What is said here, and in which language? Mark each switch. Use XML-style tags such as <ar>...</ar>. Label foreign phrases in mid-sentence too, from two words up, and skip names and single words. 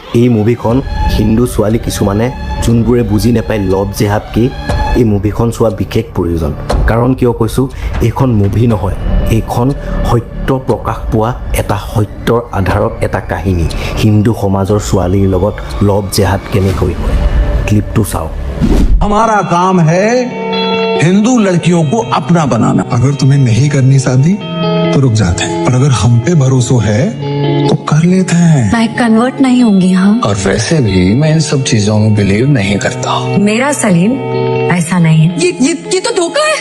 <as>এই মুভিখন হিন্দু ছোৱালী কিছুমানে যোনবোৰে বুজি নাপায় লভ জেহাদ কি, এই মুভিখন চোৱা বিশেষ প্ৰয়োজন। কাৰণ কিয় কৈছোঁ, এইখন মুভি নহয়, এইখন সত্য প্ৰকাশ পোৱা এটা সত্যৰ আধাৰত এটা কাহিনী। হিন্দু সমাজৰ ছোৱালীৰ লগত লভ জেহাদ কেনেকৈ হয়, ক্লিপটো চাওঁ।</as> <hi>हमारा काम है हिंदू लड़कियों को अपना बनाना। अगर तुम्हें नहीं करनी शादी तो रुक जाते हैं, और अगर हम पे भरोसा है तो कर लेते हैं। मैं कन्वर्ट नहीं होंगी। हाँ, और वैसे भी मैं इन सब चीजों में बिलीव नहीं करता। मेरा सलीम ऐसा नहीं है। ये तो धोखा है।</hi>